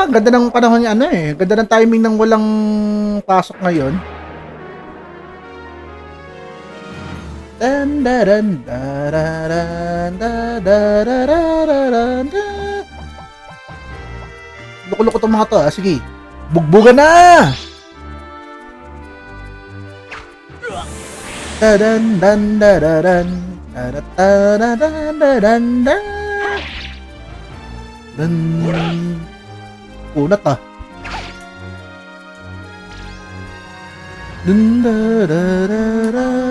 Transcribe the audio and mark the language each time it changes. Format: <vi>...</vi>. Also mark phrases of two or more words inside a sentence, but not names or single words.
<tl>Ganda ng panahon niya, Ganda ng timing ng walang pasok ngayon. Loko-loko itong mga to, Sige. Bugbugan na! Dan dan dan dan dan dan dan kunat dun da da da da</tl>